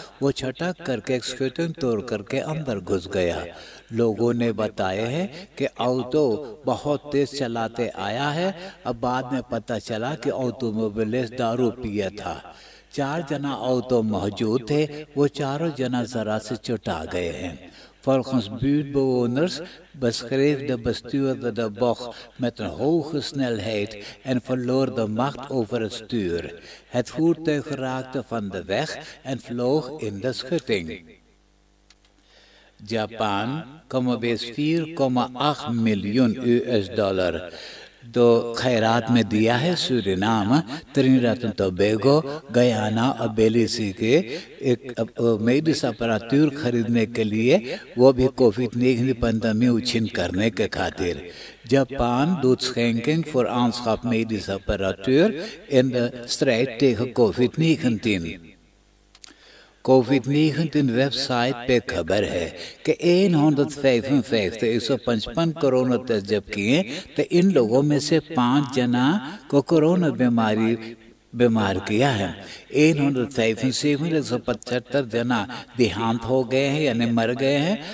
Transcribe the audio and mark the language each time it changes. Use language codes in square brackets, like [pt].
[hns] वो छटक करके स्कूटर तोड़ करके अंदर घुस गया। लोगों ने बताया है कि ऑटो बहुत तेज चलाते आया है। अब बाद में पता चला कि ऑटोमोबिलिस्ट दारू पिया था। 4 जना ऑटो मौजूद थे, वो चारों जना जरा से चुटा गए हैं। [nl] Volgens buurtbewoners beschreef de bestuurder de bocht met een hoge snelheid en verloor de macht over het stuur. Het voertuig raakte van de weg en vloog in de schutting. [hns] Japan, कमोबेश 4,8 मिलियन US$, तो खैरात में दिया है सूरीनाम, त्रिनिदाद एंड टोबैगो, गयाना और बेलिसी के एक मेडिस अपरातूर खरीदने के लिए, वो भी कोविड-19 pandemie उछिन करने के खातिर। [nl] जापान doet schenking voor aanschaf medische apparatuur in de strijd tegen COVID-19। [hns] कोविड-19 वेबसाइट पे खबर है कि 155 कोरोना टेस्ट जब किए तो इन लोगों में से 5 जना को कोरोना बीमार किया है। 175 जना देहांत हो गए हैं यानी मर गए हैं।